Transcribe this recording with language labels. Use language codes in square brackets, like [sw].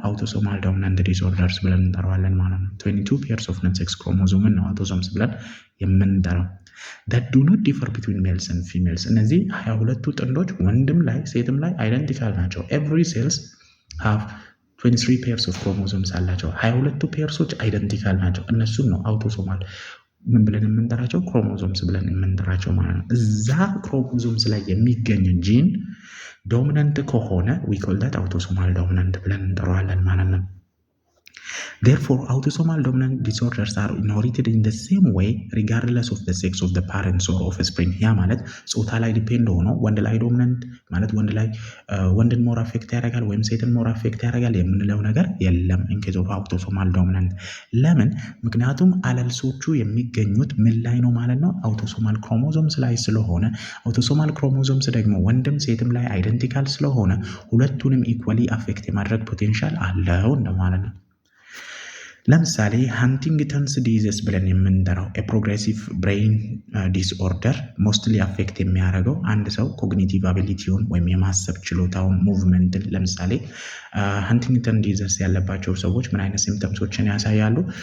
[am] አውቶሶማል ዶሚናንት ዲስኦርደርስ ብለን እንጠራዋለን ማለት ነው። 22 ፔርስ ኦፍ ነን ሴክስ ክሮሞዞምን ነው አውቶሶምስ ብለን የምንጠራው። [en] that do not differ between males and females [am] እነዚህ 22ቱ ጥንዶች ወንድም ላይ ሴትም ላይ አይደንቲካል ናቸው። [en] every cells have 23 pairs of chromosomes [am] አላቸው። 22ቱ ፔርሶች አይደንቲካል ናቸው። እነሱን ነው አውቶሶማል ምን ብለን የምንጠራቸው? ክሮሞዞምስ ብለን የምንጠራቸው ማለት ነው። እዛ ክሮሞዞምስ ላይ የሚገኝ ጂን ዶሚናንት ከሆነ [en] we call that autosomal dominant [am] ብለን እንጠራዋለን ማለት ነው። [en] Therefore, autosomal dominant disorders are inherited in the same way regardless of the sex of the parents or offspring. [am] ያ ማለት ጾታ ላይ ዲፔንድ ሆኖ ወንድ ላይ ዶሚናንት ማለት ወንድ ላይ ወንድን ሞር አፌክት ያደርጋል ወይም ሴትን ሞር አፌክት ያደርጋል የምንለው ነገር የለም [en] in case of autosomal dominant። [am] ለምን? ምክንያቱም አለልሶቹ የሚገኙት ምን ላይ ነው ማለት ነው? አውቶሶማል ክሮሞዞምስ ላይ ስለሆነ አውቶሶማል ክሮሞዞምስ ደግሞ ወንድም ሴትም ላይ አይደንቲካል ስለሆነ ሁለቱንም ኢኳሊ አፌክት የማድረግ ፖቴንሻል አለው እንደማለት ነው። ለምሳሌ ሃንቲንግተንስ ዲዚዝ ብለን የምንጠራው የፕሮግሬሲቭ ብሬን ዲስኦርደር ሞስትሊ አፌክት የሚያደርገው አንድ ሰው ኮግኒቲቭ አቢሊቲውን ወይም የማሰብ ችሎታውን ሙቭመንትን፣ ለምሳሌ ሃንቲንግተን ዲዚዝ ያለባቸው ሰዎች ምን አይነት ሲምፕተምሶችን ያሳያሉ?